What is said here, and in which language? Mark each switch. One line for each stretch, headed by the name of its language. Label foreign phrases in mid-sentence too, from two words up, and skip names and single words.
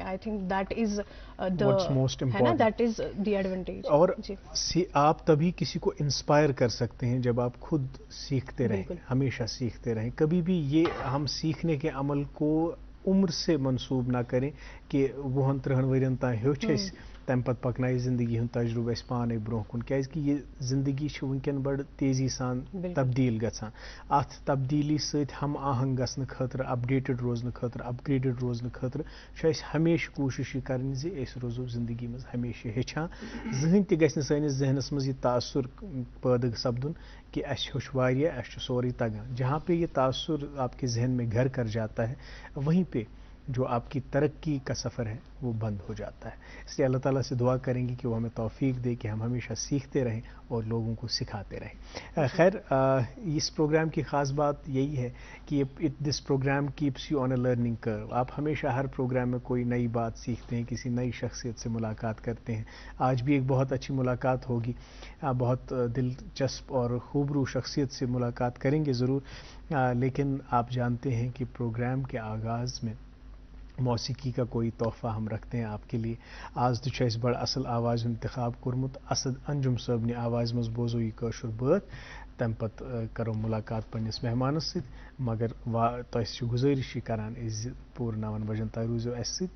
English: I think that is that is the advantage.
Urdu: اور آپ تبھی کسی کو انسپائر کر سکتے ہیں جب آپ خود سیکھتے رہیں، ہمیشہ سیکھتے رہیں. کبھی بھی یہ ہم سیکھنے کے عمل کو عمر سے منسوب نہ کریں
Kashmiri: کہ 20-30 ورین تام ہیوچھ اَسہِ تمہ پتہ پکنائے زندگی ہند تجربہ اس پانے برو کن کیازکہ یہ زندگی ونکن بڑ تیزی سان تبدیل گژھان. ات تبدیلی ست ہم آہنگ گھنہ خاطر، اپڈیٹڈ روزن خاطر، اپگریڈڈ روزن خاطر اس ہمیشہ کوشش یہ کرنی زِ أسۍ روزو زندگی مز ہمیشہ ہیچھان. زہن تہ گژھِ سٲنِس ذہنس مز یہ تاثر پٲدٕ سپدن کہ اسہ ہیوٚچھ واریاہ، اسہ چھُ سورُے تگان.
Urdu: جہاں پہ یہ تاثر آپ کے ذہن میں گھر کر جاتا ہے وہیں پہ جو آپ کی ترقی کا سفر ہے وہ بند ہو جاتا ہے. اس لیے اللہ تعالیٰ سے دعا کریں گے کہ وہ ہمیں توفیق دے کہ ہم ہمیشہ سیکھتے رہیں اور لوگوں کو سکھاتے رہیں. خیر، اس پروگرام کی خاص بات یہی ہے کہ
English: this program keeps you on a learning
Urdu: کرو. آپ ہمیشہ ہر پروگرام میں کوئی نئی بات سیکھتے ہیں، کسی نئی شخصیت سے ملاقات کرتے ہیں. آج بھی ایک بہت اچھی ملاقات ہوگی، بہت دلچسپ اور خوبرو شخصیت سے ملاقات کریں گے ضرور. لیکن آپ جانتے ہیں کہ پروگرام کے آغاز میں موسیقی کا کوئی تحفہ ہم رکھتے ہیں آپ کے لیے.
Kashmiri: آج تو اس بڑا اصل آواز انتخاب کورمت اسد انجم صٲبنہِ آواز مز بوزو یہ کٲشُر بٲتھ. تمہ پتہ کرو ملاقات پنس مہمانس ست، مگر تہ گزارش کران زِ پور 9 بجن تک روزو اس ست.